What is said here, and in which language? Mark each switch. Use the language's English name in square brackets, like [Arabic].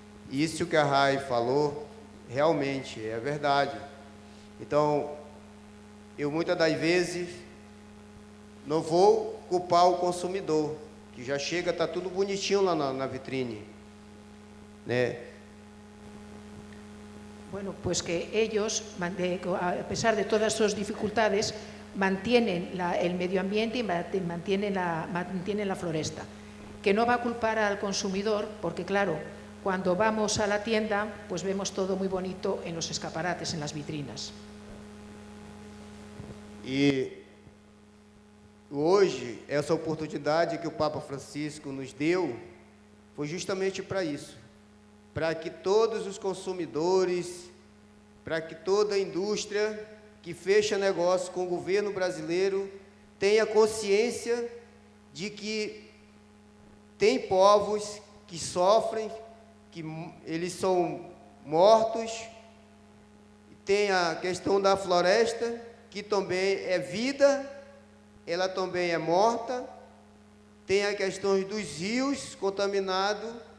[Portuguese] Isso que a Rai falou, realmente é verdade. Então, eu muitas das vezes não vou culpar o consumidor, que já chega, está tudo bonitinho lá na vitrine, né? [Spanish] Bueno, pues que ellos, a pesar de todas sus dificultades, mantienen el medio ambiente y mantienen la floresta. Que no va a culpar al consumidor, porque claro, cuando vamos a la tienda, pues vemos todo muy bonito en los escaparates, en las vitrinas. [Portuguese] E hoje, essa oportunidade que o Papa Francisco nos deu, foi justamente para isso. Para que todos os consumidores, para que toda a indústria que fecha negócio com o governo brasileiro tenha consciência de que tem povos que sofrem, que eles são mortos, tem a questão da floresta, que também é vida, ela também é morta, tem a questão dos rios contaminados.